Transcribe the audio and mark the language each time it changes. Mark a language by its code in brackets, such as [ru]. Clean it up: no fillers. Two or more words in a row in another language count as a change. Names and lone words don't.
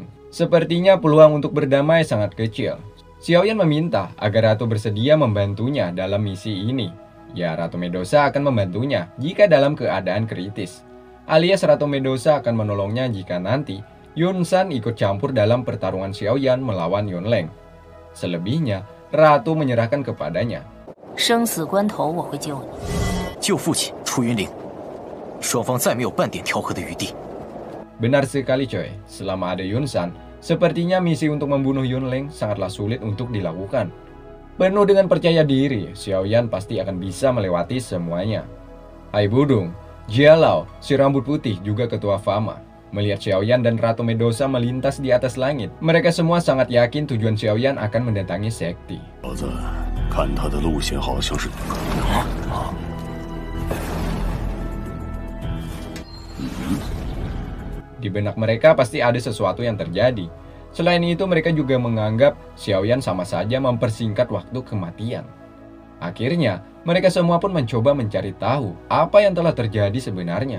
[id] Sepertinya peluang untuk berdamai sangat kecil. Xiaoyan meminta agar Ratu bersedia membantunya dalam misi ini. Ya, Ratu Medusa akan membantunya jika dalam keadaan kritis. Alias Ratu Medusa akan menolongnya jika nanti Yunsan ikut campur dalam pertarungan Xiaoyan melawan Yunleng. Selebihnya, Ratu menyerahkan kepadanya. [zh] 生死关头我会救你。救父亲出云岭，双方再没有半点调和的余地。 [id] Benar sekali coy, selama ada Yunsan, sepertinya misi untuk membunuh Yunleng sangatlah sulit untuk dilakukan. Penuh dengan percaya diri, Xiaoyan pasti akan bisa melewati semuanya. Hai Budung, Jialao, si rambut putih juga ketua Fama. Melihat Xiaoyan dan Ratu Medusa melintas di atas langit, mereka semua sangat yakin tujuan Xiaoyan akan mendatangi sekte. [zh] 老子看他的路线好像是 [id] Di benak mereka pasti ada sesuatu yang terjadi. Selain itu, mereka juga menganggap Xiaoyan sama saja mempersingkat waktu kematian. Akhirnya, mereka semua pun mencoba mencari tahu apa yang telah terjadi sebenarnya.